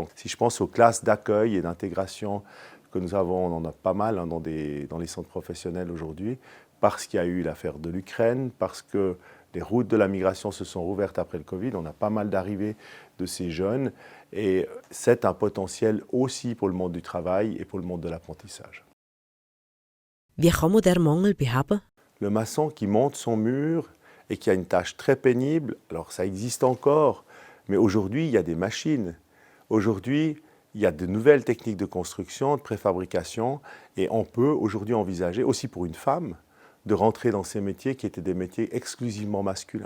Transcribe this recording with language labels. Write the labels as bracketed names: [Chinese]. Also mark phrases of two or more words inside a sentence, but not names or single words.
[French] Donc, si je pense aux classes d'accueil et d'intégration que nous avons, on en a pas mal dans les centres professionnels aujourd'hui, parce qu'il y a eu l'affaire de l'Ukraine, parce que les routes de la migration se sont rouvertes après le Covid, on a pas mal d'arrivées de ces jeunes, et c'est un potentiel aussi pour le monde du travail et pour le monde de l'apprentissage. [German] Wie kann man den Mangel beheben? [French] Le maçon qui monte son mur et qui a une tâche très pénible, alors ça existe encore, mais aujourd'hui il y a des machines. Aujourd'hui, il y a de nouvelles techniques de construction, de préfabrication, et on peut aujourd'hui envisager, aussi pour une femme, de rentrer dans ces métiers qui étaient des métiers exclusivement masculins.